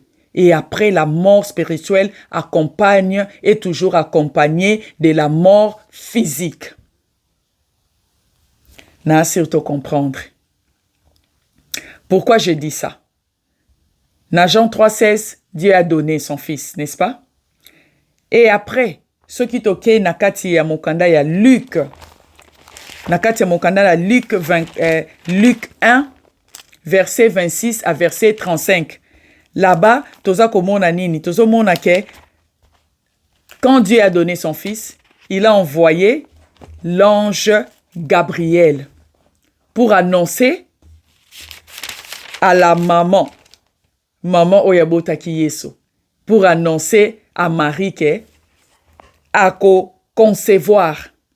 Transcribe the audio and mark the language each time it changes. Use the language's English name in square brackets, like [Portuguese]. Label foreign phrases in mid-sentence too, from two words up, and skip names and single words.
[French] Et après, la mort spirituelle est toujours accompagnée de la mort physique. N'a surtout comprendre. Pourquoi je dis ça? Dans Jean 3,16, Dieu a donné son Fils, n'est-ce pas? Et après, ce qui toque [Lingala] nakati ya mokanda ya Luc. Nakati ya mokanda ya Luc 1, [French] verset 26 à verset 35. Là-bas, [Lingala] toza komona nini, tozo mona ke [French] quand Dieu a donné son Fils, il a envoyé l'ange Gabriel pour annoncer à la maman [Lingala] Oyabotaki Yesu, [French] pour annoncer à Marie que ako concevoir.